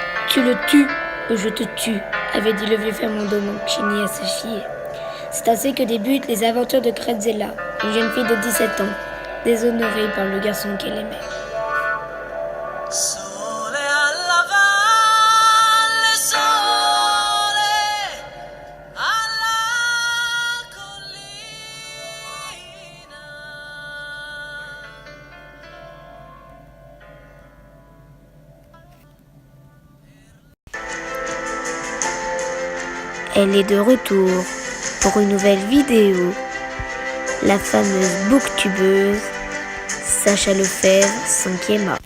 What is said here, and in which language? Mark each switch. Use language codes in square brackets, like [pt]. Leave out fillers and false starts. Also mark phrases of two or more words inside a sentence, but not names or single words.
[fr] Tu le tues ou je te tue, avait dit le vieux Fernando Mancini à sa fille. C'est ainsi que débutent les aventures de Graziella, une jeune fille de 17 ans, déshonorée par le garçon qu'elle aimait. [it] Sole alla valle, sole alla collina. [fr] Elle est de retour pour une nouvelle vidéo. La fameuse booktubeuse Sacha Lefebvre 5e A.